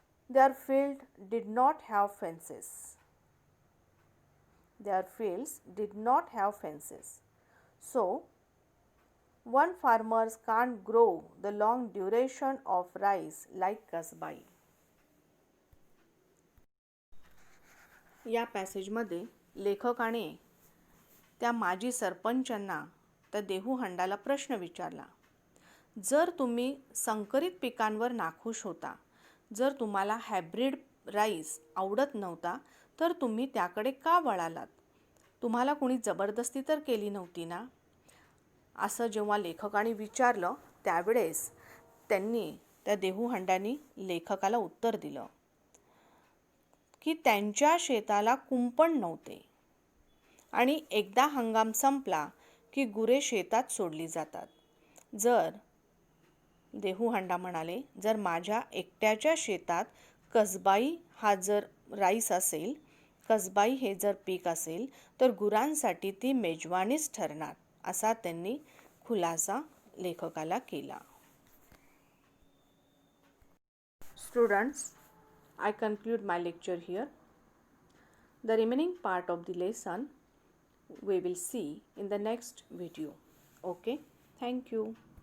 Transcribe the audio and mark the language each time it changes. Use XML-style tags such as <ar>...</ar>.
<en>Their fields did not have fences. Their fields did not have fences. So, one farmers can't grow the long duration of rice like kasbai.</en> <mr>या पॅसेजमध्ये लेखकाने त्या माजी सरपंचांना, त्या देहू हंडाला प्रश्न विचारला. जर तुम्ही संकरित पिकांवर नाखुश होता, जर तुम्हाला हायब्रिड राईस आवडत नव्हता, तर तुम्ही त्याकडे का वळालात? तुम्हाला कोणी जबरदस्ती तर केली नव्हती ना? असं जेव्हा लेखकाने विचारलं त्यावेळेस त्यांनी, त्या देहू हंड्यांनी लेखकाला उत्तर दिलं की त्यांच्या शेताला कुंपण नव्हते आणि एकदा हंगाम संपला की गुरे शेतात सोडली जातात. जर देहू हंडा म्हणाले, जर माझ्या एकट्याच्या शेतात कसबाई हा जर राईस असेल, कसबाई हे जर पीक असेल, तर गुरांसाठी ती मेजवानीच ठरणार, असा त्यांनी खुलासा लेखकाला केला.</mr> <en>Students, I conclude my lecture here. The remaining part of the lesson we will see in the next video. Okay, thank you.</en>